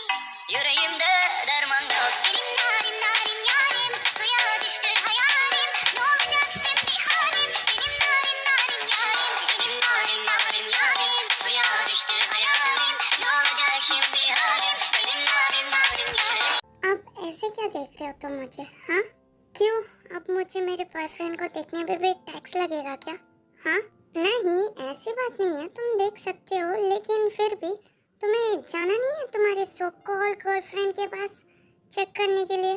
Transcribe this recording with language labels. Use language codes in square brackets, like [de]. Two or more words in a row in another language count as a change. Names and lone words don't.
[tr] Yüreğimde derman yok. Benim narim narim yarim, suya düştü hayalim. Ne olacak şimdi halim? Benim narim narim yarim, benim narim narim yarim, suya düştü hayalim. Ne olacak şimdi halim? Benim narim narim yarim. [hi] अब ऐसे क्या देख रहे हो तुम मुझे? हाँ, क्यों? अब मुझे मेरे बॉयफ्रेंड को देखने पे भी टैक्स लगेगा क्या? हाँ, नहीं, ऐसी बात नहीं है, तुम देख सकते हो, लेकिन फिर भी तुम्हें जाना नहीं है तुम्हारे [en] so called [hi] गर्लफ्रेंड के पास चेक करने के लिए?